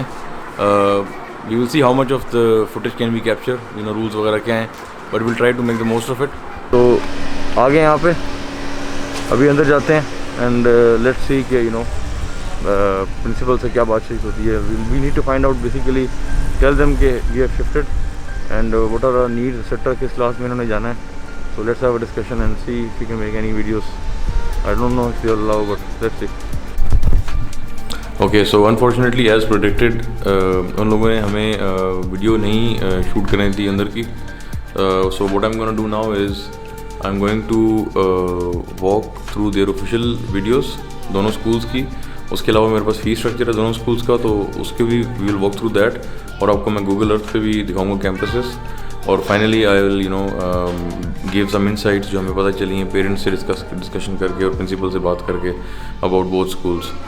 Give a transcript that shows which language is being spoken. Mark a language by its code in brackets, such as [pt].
[en] we will see how much of the footage can be capture, [hi] rules वगैरह क्या हैं, [en] But will try to make the most of it. [hi] तो आगे यहाँ पे अभी अंदर जाते हैं [en] and let's see [hi] कि प्रिंसिपल से क्या बातचीत होती है. [en] we need to find out, basically tell them कि we have shifted and what are our needs etcetera, [hi] किस क्लास में इन्होंने जाना है. [en] So let's have a discussion and see if we can make any videos. I don't know if they'll allow, but let's see. Okay, so unfortunately as predicted, [hi] उन लोगों ने हमें video नहीं शूट करने दी अंदर की. [en] So what I'm gonna do now is I'm going to walk through their official videos [hi] दोनों schools की. उसके अलावा मेरे पास फी स्ट्रक्चर है दोनों schools का, तो उसके भी [en] we will walk through that. [hi] और आपको मैं Google Earth पे भी दिखाऊंगा campuses. और [en] finally I will give some insights [hi] जो हमें पता चली हैं पेरेंट्स से डिस्कशन करके और प्रिंसिपल से बात करके [en] About both schools.